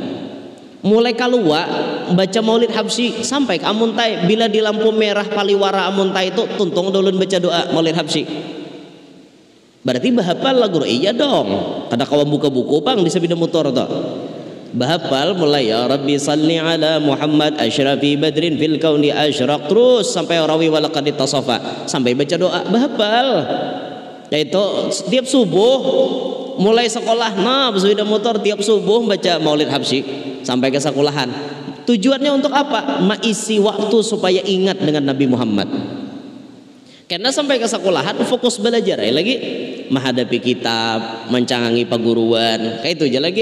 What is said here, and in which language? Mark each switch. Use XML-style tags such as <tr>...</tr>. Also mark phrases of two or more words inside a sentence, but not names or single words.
<bjn>Mulai kalua baca Maulid Habsyi sampai ke amuntai, bila di lampu merah paliwara amuntai itu tuntung ulun baca doa Maulid Habsyi. Berarti bahapal lagu iya dong. Kada kawan buka buku bang di sepeda motor tuh. Bahapal mulai</bjn> <ar>يا رب صل على محمد أشرف بدر في الكون أشرق,</ar> <bjn>terus sampai rawi</bjn> <ar>ولقد تصفى,</ar> <bjn>sampai baca doa bahapal.</bjn> <id>Yaitu setiap subuh mulai sekolah, nah sepeda motor tiap subuh baca Maulid Habsyi sampai ke sekolahan. Tujuannya untuk apa? Mengisi waktu supaya ingat dengan Nabi Muhammad. Karena sampai ke sekolahan fokus belajar lagi, menghadapi kitab,</id> <bjn>mencangangi paguruan,</bjn> <id>kayak itu aja lagi.</id>